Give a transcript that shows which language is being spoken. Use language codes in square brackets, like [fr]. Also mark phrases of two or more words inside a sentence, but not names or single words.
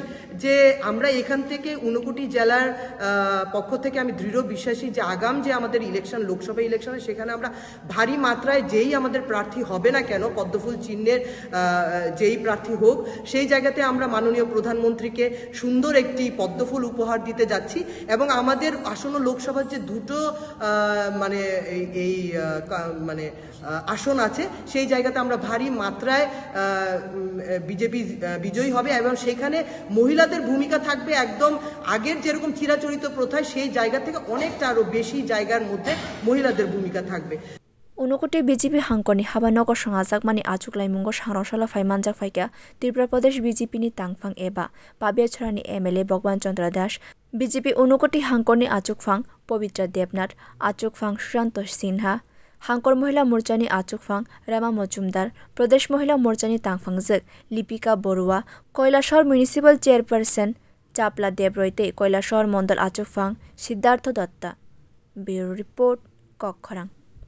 [bn] যে আমরা এখান থেকে 59 জেলার পক্ষ থেকে আমি দৃঢ় বিশ্বাসী যে আগাম যে আমাদের ইলেকশন লোকসভা ইলেকশনে সেখানে আমরা ভারী মাত্রায় যেই আমাদের প্রার্থী হবে না কেন পদ্মফুল চিহ্নের যেই প্রার্থী হোক সেই জায়গাতে আমরা মাননীয় প্রধানমন্ত্রীকে সুন্দর একটি পদ্মফুল উপহার দিতে যাচ্ছি এবং আমাদের আসন্ন লোকসভার যে দুটো মানে এই মানে আসন আছে সেই জায়গাতে আমরা ভারী মাত্রায় বিজেপি বিজয়ী হবে এবং সেখানে মহিলাদের ভূমিকা থাকবে একদম আগের যেরকম চিরাচরিত প্রথায় সেই জায়গা থেকে অনেকটা আরো বেশি জায়গার মধ্যে মহিলাদের ভূমিকা থাকবে [trp] Unukote BJP hangkoni haba noko sangajak mani achuk laimungo sangrosala faimanjak faikya Tripura Pradesh BJP ni tangfang eba Pabia Chorani MLA Bhagwan Chandra Das BJP Unukote hangkoni achuk fang Pavitra Debnath achuk fang Shantosh Sinha Hangkor Mohila Morchani achuk fang Rama Mojumdar Pradesh Mohila Morchani tangfangjak Lipika Borua Koilashor [en] Municipal Chairperson [trp] Chapla Debroite Koilashor Mondal achuk fang Siddhartha Datta [en] Bureau Report [trp] Kokkhorang